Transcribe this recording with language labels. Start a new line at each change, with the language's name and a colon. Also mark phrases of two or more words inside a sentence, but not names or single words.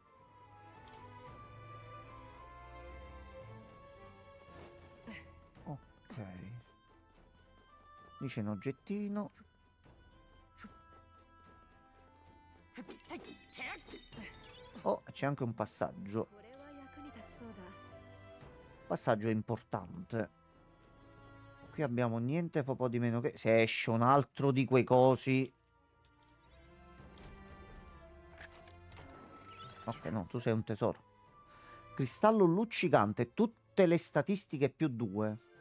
Italian: Ok. Lì c'è un oggettino. Oh, c'è anche un passaggio.
Japanese: これは役に立ちそうだ
Italian: Passaggio importante. Qui abbiamo niente proprio di meno che... Se esce un altro di quei cosi... Ok, no, tu sei un tesoro. Cristallo luccicante, tutte le statistiche più 2.